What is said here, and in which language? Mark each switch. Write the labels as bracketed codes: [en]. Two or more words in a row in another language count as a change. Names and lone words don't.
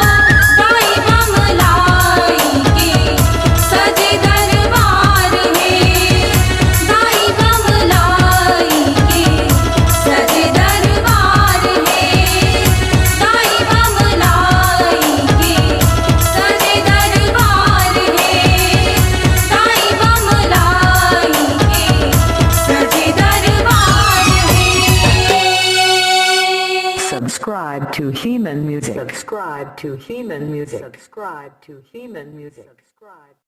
[hne] दाई बमलाई के सजे दरबार में दाई बमलाई के सजे दरबार में दाई बमलाई के सजे दरबार में दाई बमलाई के सजे दरबार में [en] Subscribe to Heman Music. Subscribe to Heman Music. Subscribe to Heman Music. Subscribe.